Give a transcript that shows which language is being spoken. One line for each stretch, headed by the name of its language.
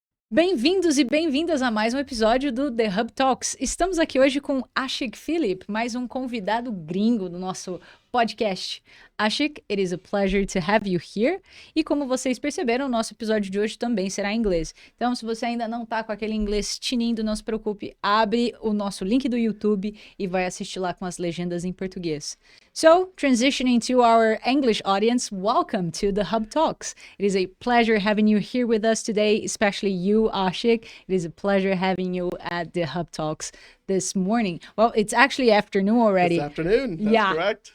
Portuguese: Bem-vindos e bem-vindas a mais um episódio do The Hub Talks. Estamos aqui hoje com Ashik Philip, mais um convidado gringo do nosso podcast.
English: Ashik, it is a pleasure to have you here.
Portuguese: E como vocês perceberam, o nosso episódio de hoje também será em inglês. Então, se você ainda não tá com aquele inglês tinindo, não se preocupe, abre o nosso link do YouTube e vai assistir lá com as legendas em português.
English: So, transitioning to our English audience, welcome to the Hub Talks. It is a pleasure having you here with us today, especially you, Ashik. It is a pleasure having you at the Hub Talks this morning. Well, it's actually afternoon already. This afternoon, that's correct.